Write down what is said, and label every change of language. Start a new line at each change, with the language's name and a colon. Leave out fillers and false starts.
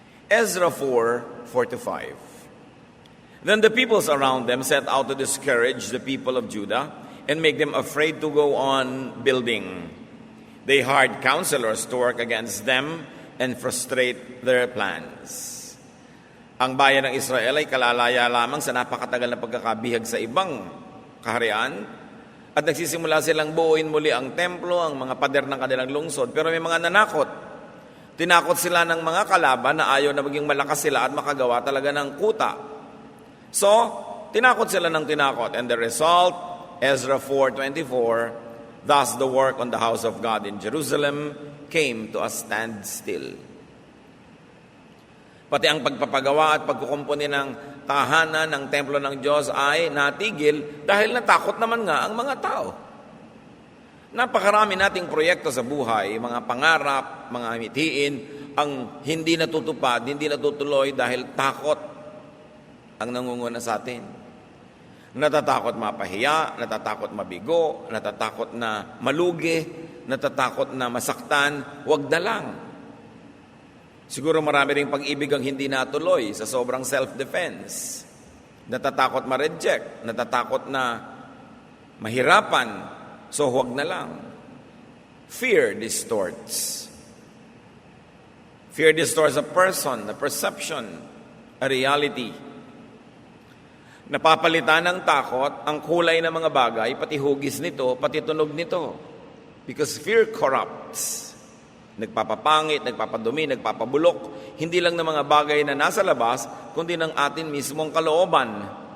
English: Ezra 4:4-5. Then the peoples around them set out to discourage the people of Judah and make them afraid to go on building. They hired counselors to work against them and frustrate their plans.
Filipino: Ang bayan ng Israel ay kalalaya lamang sa napakatagal na pagkakabihag sa ibang kaharian at nagsisimula silang buuin muli ang templo, ang mga pader ng kanilang lungsod. Pero may mga nanakot. Tinakot sila ng mga kalaban na ayaw na maging malakas sila at makagawa talaga ng kuta. So, tinakot sila ng tinakot.
English: And the result, Ezra 4:24, thus the work on the house of God in Jerusalem came to a standstill.
Filipino: Pati ang pagpapagawa at pagkukumpuni ng tahanan ng templo ng Diyos ay natigil dahil natakot naman nga ang mga tao. Napakarami nating proyekto sa buhay, mga pangarap, mga mitiin, ang hindi natutupad, hindi natutuloy dahil takot ang nangunguna sa atin. Natatakot mapahiya, natatakot mabigo, natatakot na malugi, natatakot na masaktan, wag na lang. Siguro marami ring pag-ibig ang hindi natuloy sa sobrang self-defense. Natatakot ma-reject, natatakot na mahirapan, so huwag na lang.
English: Fear distorts. Fear distorts a person, a perception, a reality.
Filipino: Napapalitan ng takot ang kulay ng mga bagay, pati hugis nito, pati tunog nito.
English: Because fear corrupts.
Filipino: Nagpapapangit, nagpapadumi, nagpapabulok, hindi lang ng mga bagay na nasa labas, kundi ng atin mismong kalooban.